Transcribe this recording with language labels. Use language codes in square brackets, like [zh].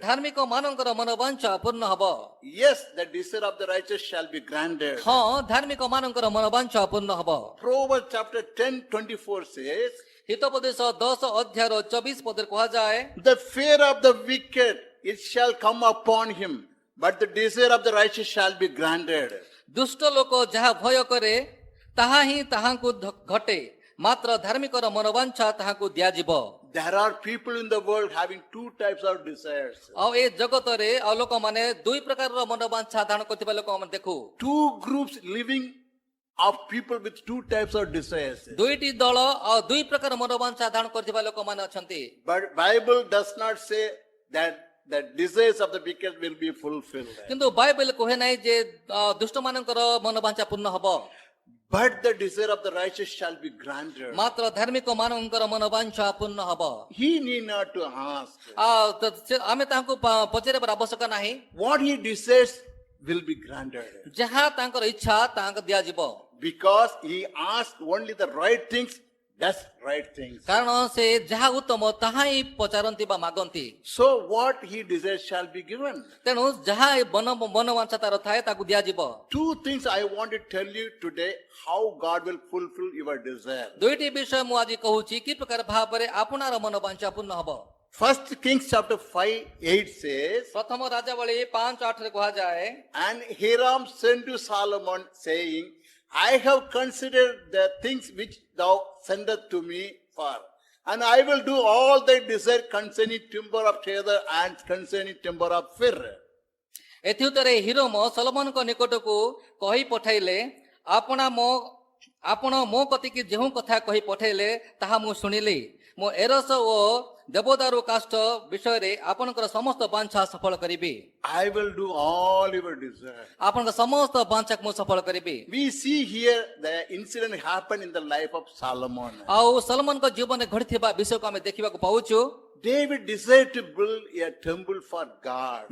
[or] ଧାର୍ମିକ ମାନଙ୍କର ମନୋବାଞ୍ଛା ପୂର୍ଣ୍ଣ ହବ। [en] Yes, the desire of the righteous shall be granted. [or] ହଁ ଧାର୍ମିକ ମାନଙ୍କର ମନୋବାଞ୍ଛା ପୂର୍ଣ୍ଣ ହବ। [en] Proverbs chapter 10:24 says, [or] ହିତୋପଦେଶ 10 ଅଧ୍ୟାୟର 24 ପଦରେ କୁହାଯାଏ, [en] the fear of the wicked, it shall come upon him, but the desire of the righteous shall be granted. [or] ଦୁଷ୍ଟ ଲୋକ ଯାହା ଭୟ କରେ ତାହା ହିଁ ତାହାଙ୍କୁ ଘଟେ, ମାତ୍ର ଧାର୍ମିକର ମନୋବାଞ୍ଛା ତାହାକୁ ଦିଆଯିବ। [en] There are people in the world having two types of desires. [or] ଆଉ ଏ ଜଗତରେ ଆଉ ଲୋକମାନେ ଦୁଇ ପ୍ରକାରର ମନୋବାଞ୍ଛା ଧାରଣ କରୁଥିବା ଲୋକମାନେ ଦେଖୁ। [en] Two groups living of people with two types of desires. [or] ଦୁଇଟି ଦଳ ଆଉ ଦୁଇ ପ୍ରକାର ମନୋବାଞ୍ଛା ଧାରଣ କରୁଥିବା ଲୋକମାନେ ଅଛନ୍ତି। [en] But Bible does not say that the desires of the wicked will be fulfilled. [or] କିନ୍ତୁ ବାଇବେଲ କୁହେ ନାହିଁ ଯେ ଦୁଷ୍ଟ ମାନଙ୍କର ମନୋବାଞ୍ଛା ପୂର୍ଣ୍ଣ ହବ, [en] But the desire of the righteous shall be granted. [or] ମାତ୍ର ଧାର୍ମିକ ମାନଙ୍କର ମନୋବାଞ୍ଛା ପୂର୍ଣ୍ଣ ହବ। [en] He need not to ask. [or] ଆମେ ତାହାଙ୍କୁ ପଚାରିବାର ଆବଶ୍ୟକ ନାହିଁ। [en] What he desires will be granted. [or] ଯାହା ତାଙ୍କର ଇଚ୍ଛା ତାହାଙ୍କୁ ଦିଆଯିବ। [en] Because he asked only the right things, does right things. [or] କାରଣ ସେ ଯାହା ଉତ୍ତମ ତାହା ହିଁ ପଚାରନ୍ତି ବା ମାଗନ୍ତି। [en] So what he desires shall be given. [or] ତେଣୁ ଯାହା ମନୋବାଞ୍ଛା ତାର ଥାଏ ତାକୁ ଦିଆଯିବ। [en] Two things I want to tell you today, how God will fulfill your desire. [or] ଦୁଇଟି ବିଷୟ ମୁଁ ଆଜି କହୁଛି କି ପ୍ରକାର ଭାବରେ ଆପଣର ମନୋବାଞ୍ଛା ପୂର୍ଣ୍ଣ ହବ। [en] First Kings chapter 5:8 says, [or] ପ୍ରଥମ ରାଜାବଳୀ 5:8ରେ କୁହାଯାଏ, [en] and Hiram sent to Solomon, saying, I have considered the things which thou sendest to me for. And I will do all thy desire concerning timber of cedar and concerning timber of fir. [or] ଏଥିଉତରେ ହିରୋମ ସଲୋମନଙ୍କ ନିକଟକୁ କହି ପଠାଇଲେ ଆପଣ ମୋ କତିକି ଯେଉଁ କଥା କହି ପଠାଇଲେ ତାହା ମୁଁ ଶୁଣିଲି। ମୁଁ ଏରସ ଓ ଦେବଦାରୁ କାଷ୍ଠ ବିଷୟରେ ଆପଣଙ୍କର ସମସ୍ତ ବାଞ୍ଛା ସଫଳ କରିବି। [en] I will do all your desire. [or] ଆପଣଙ୍କ ସମସ୍ତ ବାଞ୍ଛାକୁ ମୁଁ ସଫଳ କରିବି। [en] We see here the incident happened in the life of Solomon. [or] ଆଉ ସଲୋମନଙ୍କ ଜୀବନରେ ଘଟିଥିବା ବିଷୟକୁ ଆମେ ଦେଖିବାକୁ ପାଉଛୁ। [en] David desired to build a temple for God.